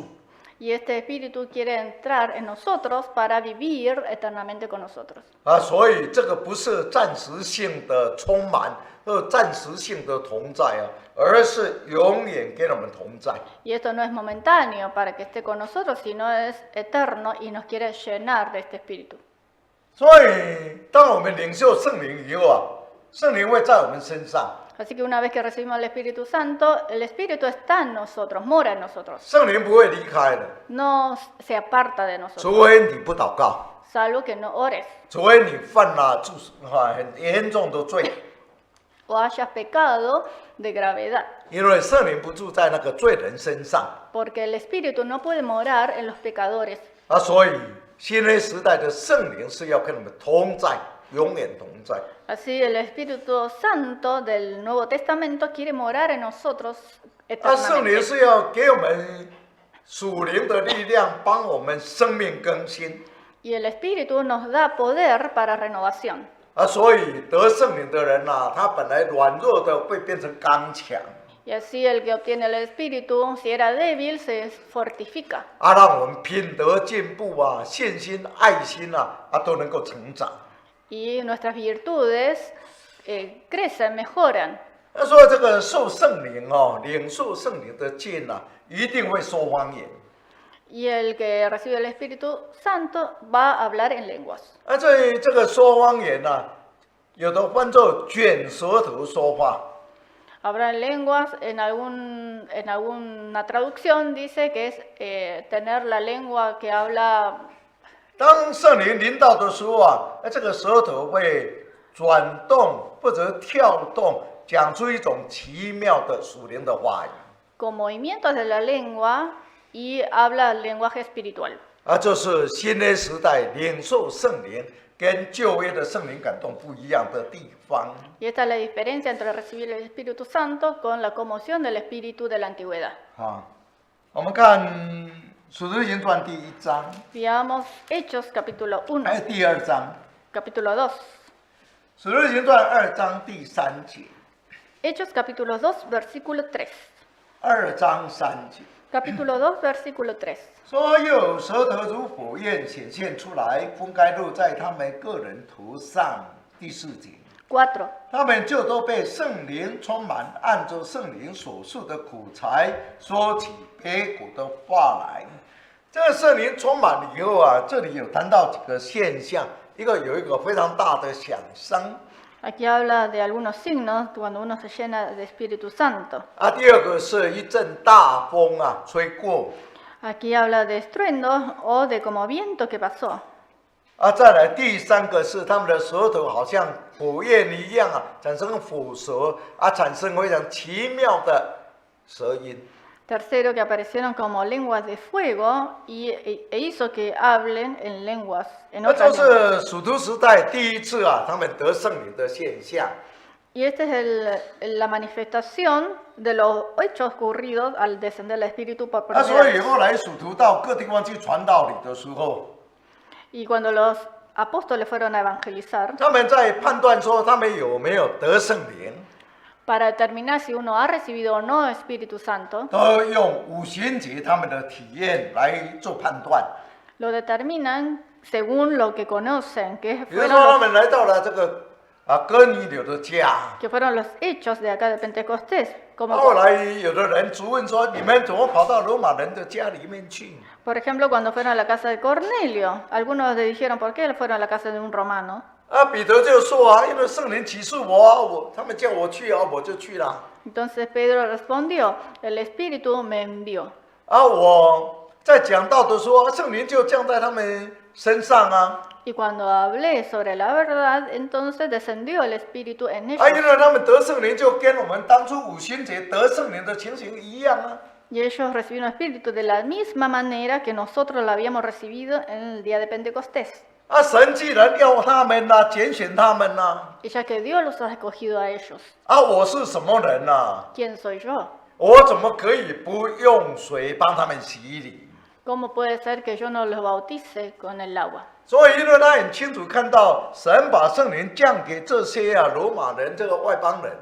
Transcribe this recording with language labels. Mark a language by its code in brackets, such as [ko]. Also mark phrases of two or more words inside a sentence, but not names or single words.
[es] Y este Espíritu quiere entrar en nosotros para vivir eternamente con nosotros. [zh] 所以这个不是暂时性的充满或暂时性的同在啊，而是永远跟我们同在。 [es] Y esto no es momentáneo para que esté con nosotros, sino es eterno y nos quiere llenar de este Espíritu. [zh] 所以当我们领受圣灵以后啊，圣灵会在我们身上。 [es] Así que una vez que recibimos el Espíritu Santo, el Espíritu está en nosotros, mora en nosotros. [zh] 圣灵不会离开的， [es] No se aparta de nosotros, [zh] 除非你不祷告， [es] salvo que no ores [zh] 除非你犯了很严重的罪， [es] o hayas pecado de gravedad. [zh] 因为圣灵不住在那个罪人身上 [es] Porque el Espíritu no puede morar en los pecadores. [zh] 所以新约时代的圣灵是要跟我们同在，永远同在。 [es] Así el Espíritu Santo del Nuevo Testamento quiere morar en nosotros [zh] 圣灵 [es] eternamente. [zh] 是要给我们属灵的力量，帮我们生命更新。 [es] Y el Espíritu nos da poder para renovación. [zh] 所以得圣灵的人呐、他本来软弱的会变成刚强。 [es] Y así el que obtiene el Espíritu, si era débil, se fortifica. [zh] 让我们品德进步啊，信心、爱心都能够成长。 [es] Y nuestras virtudes crecen, mejoran. [zh] 说这个受圣灵领受圣灵的浸一定会说方言。 [es] Y el que recibe el Espíritu Santo va a hablar en lenguas. [zh] 这个说方言有的翻作卷舌头说话。 [es] Hablar en lenguas, en alguna traducción dice que es tener la lengua que habla. [zh] 当圣灵临到的时候这个舌头会转动或者跳动，讲出一种奇妙的属灵的话语。 [es] Con movimientos de la lengua y habla lenguaje espiritual. [zh] 这是新约时代领受圣灵跟旧约的圣灵感动不一样的地方。 [es] Y esta es la diferencia entre recibir el Espíritu Santo con la conmoción del Espíritu de la antigüedad. [zh] 我们看《使徒行传》第1章， [es] Veamos Hechos capítulo 1, [zh] 还有第2章， [es] capítulo 2. [zh] 《使徒行传》2章第3节。 [es] Hechos capítulo 2, versículo 3. [zh] 2 章3节 [es] Capítulo 2, versículo 3. [zh] 说，又有舌头如火焰显现出来，分开落在他们个人头上。第4节。 [es] 4. [zh] 他们就都被圣灵充满，按着圣灵所述的苦才，说起别国的话来。这个圣灵充满以后这里有谈到几个现象，有一个非常大的响声。 [es] Aquí habla de algunos signos cuando uno se llena de Espíritu Santo. [zh] 第二个是一阵大风吹过。 [es] Aquí habla de estruendo o de como viento que pasó. [zh] 再来第3个是他们的舌头好像火焰一样产生火舌产生非常奇妙的舌音。 [es] Tercero, que aparecieron como lenguas de fuego e hizo que hablen en lenguas, en [zh] 这 [es] otras lenguas. [zh] 是使徒时代第一次他们得圣灵的现象。 [es] Y esta es la manifestación de los hechos ocurridos al descender el Espíritu por primera [zh] 所以 [es] vez. [zh] 后来使徒到各地方去传道理的时候， [es] Y cuando los apóstoles fueron a evangelizar, [zh] 他们在判断说他们有没有得圣灵， [es] para determinar si uno ha recibido o no Espíritu Santo, [zh] 都用五旬节他们的体验来做判断。 [es] lo determinan según lo que conocen, [zh] 比如说，他们来到了这个哥尼流的家， [es] que fueron los hechos de acá de Pentecostés. Como [zh] 后来有的人质问说：“你们怎么跑到罗马人的家里面去？” [es] por ejemplo, cuando fueron a la casa de Cornelio, algunos le dijeron, ¿por qué fueron a la casa de un romano? [zh] 彼得就说因为圣灵启示我，他们叫我去我就去了。 [es] Entonces Pedro respondió, el Espíritu me envió. [zh] 我在讲道的时候，圣灵就降在他们身上。 [es] Y cuando hablé sobre la verdad, entonces descendió el Espíritu en ellos. [zh] 因为他们得圣灵就跟我们当初五旬节得圣灵的情形一样啊。 [es] Y ellos recibieron el Espíritu de la misma manera que nosotros lo habíamos recibido en el día de Pentecostés. [zh] 神既然要他们呐、拣选他们呐、 [es] Y ya que Dios los ha escogido a ellos, [zh] 我是什么人呐、 [es] ¿quién soy yo? [zh] 我怎么可以不用水帮他们洗礼？ [es] ¿Cómo puede ser que yo no los bautice con el agua? [zh] 所以，因为他很清楚看到神把圣灵降给这些罗马人这个外邦人，